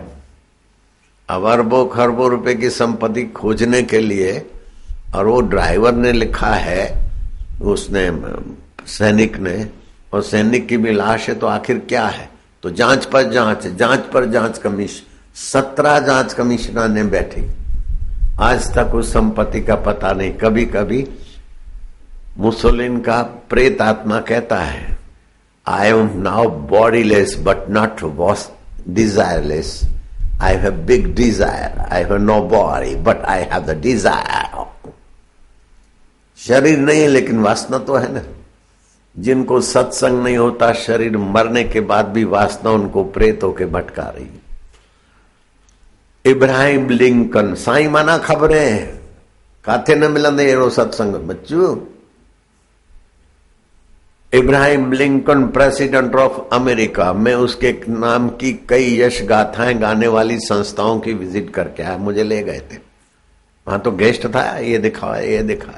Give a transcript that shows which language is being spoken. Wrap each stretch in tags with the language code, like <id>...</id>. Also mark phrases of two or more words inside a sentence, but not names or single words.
<hi>अब अरबों खरबों रुपए की संपत्ति खोजने के लिए, और वो ड्राइवर ने लिखा है, उसने सैनिक ने, और सैनिक की भी लाश है, तो आखिर क्या है? तो जांच पर जांच, जांच पर जांच कमीशन, 17 जांच कमीशनर ने बैठी, आज तक उस संपत्ति का पता नहीं। कभी कभी मुसोलिन का प्रेत आत्मा कहता है,</hi> <en>I am now bodiless but not was desireless, I have big desire, I have no body but I have the desire.</en> <hi>शरीर नहीं है लेकिन वासना तो है ना। जिनको सत्संग नहीं होता, शरीर मरने के बाद भी वासना उनको प्रेत होके भटका रही है। इब्राहिम लिंकन,</hi> <sd>साईं माना खबरें काथे न मिलंदे अहिड़ो सत्संग बच्चू।</sd> <hi>इब्राहिम लिंकन</hi> <en>President of America,</en> <hi>मैं उसके नाम की कई यश गाथाएं गाने वाली संस्थाओं की विजिट करके आया, मुझे ले गए थे वहां, तो गेस्ट था, ये दिखा ये दिखा।</hi>